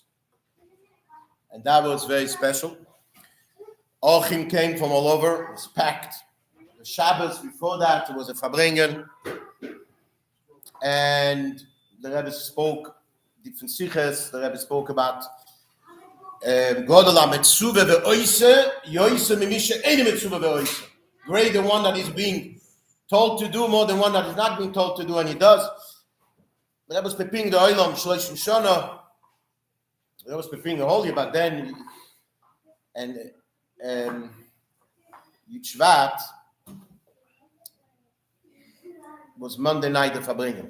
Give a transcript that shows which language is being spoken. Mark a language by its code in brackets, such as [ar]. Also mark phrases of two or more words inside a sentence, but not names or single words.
[en] And that was very special. Ochim came from all over, it was packed. The Shabbos before that, it was a Fabringen. And the Rebbe spoke, different siches, the Rebbe spoke about [he] גדול המצווה ועושה, עושה ממי שאינו מצווה ועושה. [en] Great the one that is being told to do more than one that is not being told to do, and he does. The Rebbe was preparing the Olam, [he] שלושים שנה. [en] The Rebbe was preparing the whole year, but then, and Yud Shvat was Monday night of Fabringen.